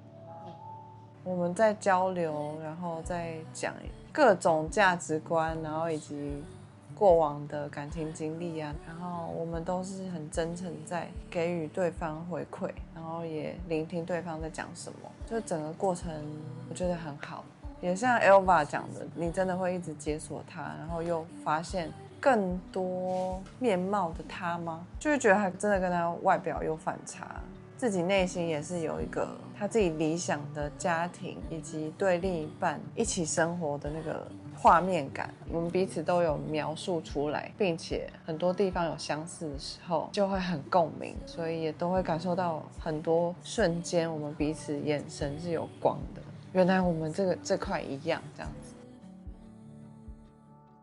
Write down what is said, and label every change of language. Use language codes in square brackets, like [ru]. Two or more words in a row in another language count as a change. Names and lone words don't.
[zh] 我們在交流，然後再講各種價值觀，然後以及過往的感情經歷啊，然後我們都是很真誠在給予對方回饋，然後也聆聽對方在講什麼，就整個過程我覺得很好。也像 Elva 講的，你真的會一直解鎖他，然後又發現更多面貌的他嗎？就會覺得他真的跟他外表有反差，自己內心也是有一個他自己理想的家庭，以及對另一半一起生活的那個畫面感，我們彼此都有描述出來，並且很多地方有相似的時候，就會很共鳴，所以也都會感受到很多瞬間，我們彼此眼神是有光的。原來我們這塊一樣，這樣子。